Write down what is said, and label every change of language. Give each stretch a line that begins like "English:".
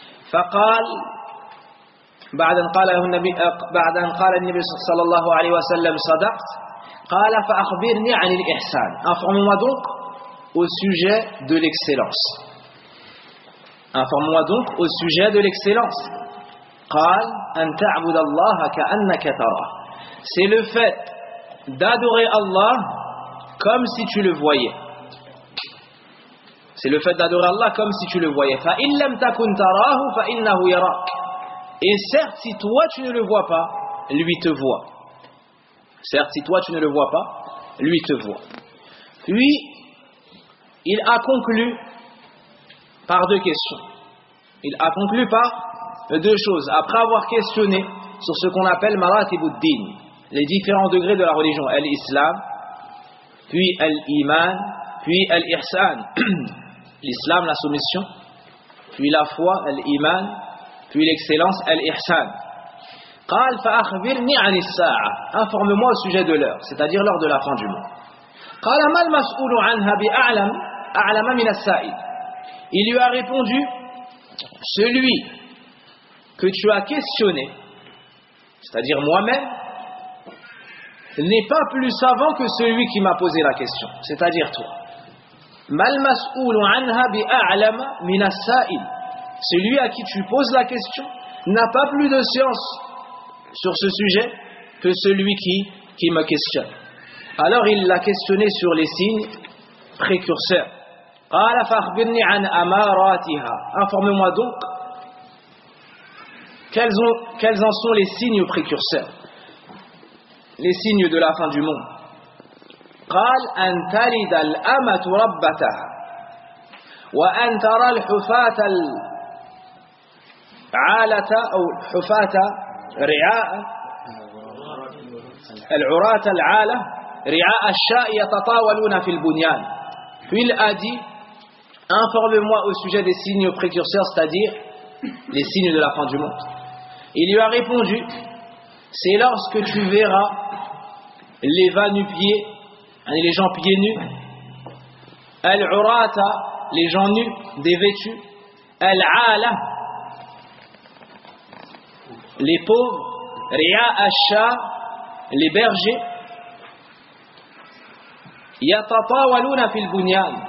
Arabic: Faqal, بعد أن قال النبي صلى الله عليه وسلم صدقت قال فأخبرني عن الإحسان.
French: Informe-moi donc au sujet de l'excellence. Informe-moi donc au sujet de l'excellence.
Arabic: قال أن تعبد الله كأنك ترى.
French: C'est le fait d'adorer Allah comme si tu le voyais. C'est le fait d'adorer Allah comme si tu le voyais.
Arabic: فإن لم تكن تراه فإنه يراك.
French: Et certes, si toi tu ne le vois pas, lui te voit. Certes, si toi tu ne le vois pas, lui te voit. Puis, il a conclu par deux questions. Il a conclu par deux choses. Après avoir questionné sur ce qu'on appelle Maratibuddin, les différents degrés de la religion, l'islam, puis l'iman, puis l'irsan, l'islam, la soumission, puis la foi, l'iman, puis l'excellence, l'irsan.
Arabic: قال فأخبرني عن الساعة.
French: Informe-moi au sujet de l'heure, c'est-à-dire l'heure de la fin du monde.
Arabic: قال ما المسؤول عنها بأعلم أعلم من السائل.
French: Il lui a répondu, celui que tu as questionné, c'est-à-dire moi-même, n'est pas plus savant que celui qui m'a posé la question, c'est-à-dire toi.
Arabic: ما المسؤول عنها بأعلم من السائل.
French: Celui à qui tu poses la question n'a pas plus de science sur ce sujet que celui qui me questionne. Alors il l'a questionné sur les signes précurseurs.
Arabic: قال فاخبرني عن أماراتها.
French: Informe-moi donc quels en sont les signes précurseurs, les signes de la fin du monde.
Arabic: قال أن تلد الأمة ربتها وأن ترى الحفاة العالة أو حفاة رعاء العراة العالة رعاء الشاء يتطاولون في البنيان.
French: Puis il a dit, informe-moi au sujet des signes précurseurs, c'est-à-dire les signes de la fin du monde. Il lui a répondu, c'est lorsque tu verras les va-nu-pieds, les gens pieds nus, al-urata, les gens nus, dévêtus, al-ala, les pauvres, ria asha, les bergers,
Arabic: yatata waluna filbunyan.